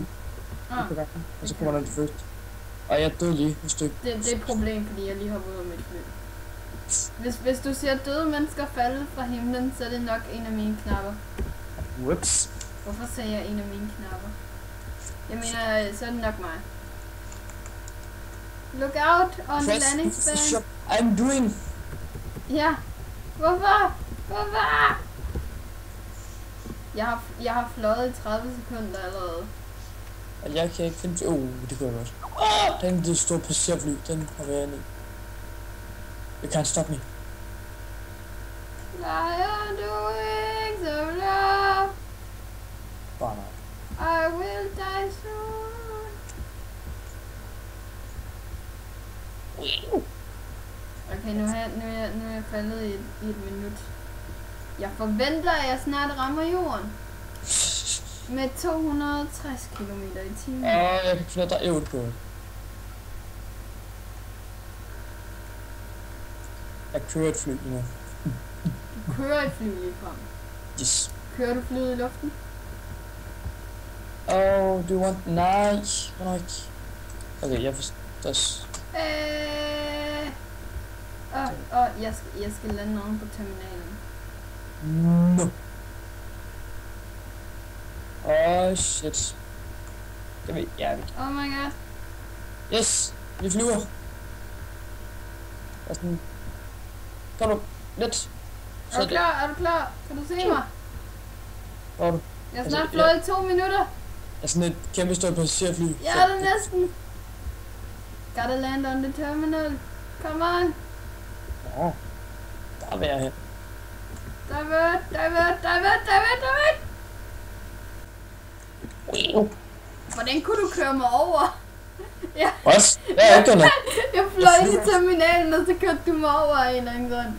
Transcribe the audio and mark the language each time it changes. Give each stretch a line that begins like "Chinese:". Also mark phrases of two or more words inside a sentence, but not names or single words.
Danish: Og så kommer der til først. Og jeg døde lige et stykke. Det er et problem, fordi jeg lige hopper ud af mit fly. Hvis du ser døde mennesker falde fra himlen, så er det nok en af mine knapper. Whoops. Hvorfor sagde jeg en af mine knapper? Jeg mener, så er det nok mig.
English: Look out on the landing span. I'm doing.
Danish: Ja. Hvorfor? Jeg har fløjet i 30 sekunder allerede. Og jeg kan ikke finde... det kunne jeg godt. Den det store passagerfly, den har været inde i.
English: You can't stop me. Lion doing so love.
Danish: Bare nej.
English: I will die soon.
Danish: Okay, nu er jeg faldet i et minut. Jeg forventer, at jeg snart rammer jorden. Med 260 km i timen. Jeg kan finde dig ævligt på det. Jeg kører et fly nu. Du kører et fly lige frem. Yes. Kører du flyet i luften?
English: Do you want...
Danish: Nej. Okay, jeg forstår... Jeg skal lande oven på terminalen.
English: No. Shit.
Danish: Det ved jeg ikke.
English: Oh my god. Yes,
Danish: vi flyver. Kom nu, lidt. Er du klar? Kan du se mig? Hvor er du? Jeg har snart flået i 2 minutter. Jeg er sådan et kæmpe stort passagerfly. Jeg er der næsten.
English: Gotta land on the terminal. Come on.
Danish: Der vil jeg hen. Divert. Hvordan kunne du køre mig over? What? Jeg er ikke noget. Jeg fløj ind i terminalen, og så kørte du mig over en eller anden grund.